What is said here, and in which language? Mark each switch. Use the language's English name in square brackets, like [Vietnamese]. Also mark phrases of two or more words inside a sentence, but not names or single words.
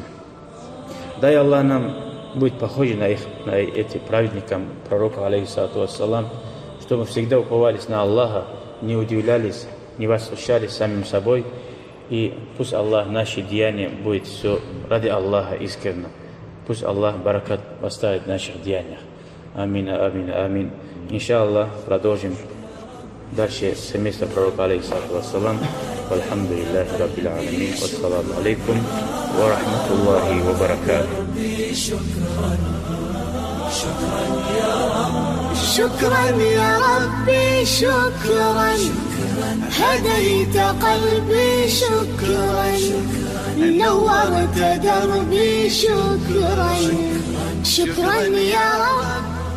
[Russian] Дай Аллах нам быть похожи на этих праведников, пророка, [Arabic] عليه الصلاة والسلام, [Russian] чтобы всегда уповались на Аллаха, не удивлялись, не восхищались самим собой. И пусть Аллах наши деяния будет все ради Аллаха искренно. Пусть Аллах баракат поставит в наших деяниях. [Arabic] آمين، آمين، آمين. إن شاء الله, [Russian] продолжим дальше семейство пророка, [Arabic] عليه الصلاة والسلام. والحمد لله رب العالمين. والسلام عليكم ورحمة الله وبركاته. شكرا يا ربي شكرا هديت قلبي شكرا نورت دربي شكرا شكرا يا ربي